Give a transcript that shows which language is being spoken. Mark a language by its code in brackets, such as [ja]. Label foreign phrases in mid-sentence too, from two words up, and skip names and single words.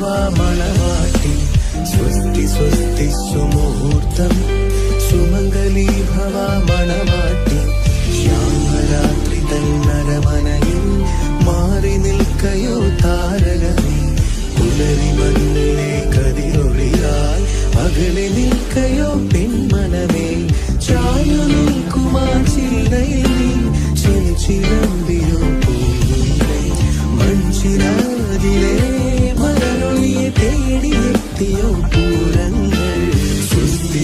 [ml] मणवाटी [sa] स्वस्ति स्वस्ति सुमुहूर्तम् सुमङ्गली भवा [ml] മണവാട്ടി ശ്യാമരാത്രി തന്നരമനയിൽ മാറി നിൽക്കയോ താരകമേ പുലരി മണ്ണിലെ കതിരൊളിയായി അകലെ നിൽക്കയോ പെൺമനമേ ചായു നിൽക്കുമാ ചില്ലയിൽ ചിലമ്പിയോ പൂങ്കുയിലേ മൺചിരാതിലെ മലരൊളിയെ തേടിയെത്തിയോ പൂരങ്ങൾ സ്വസ്തി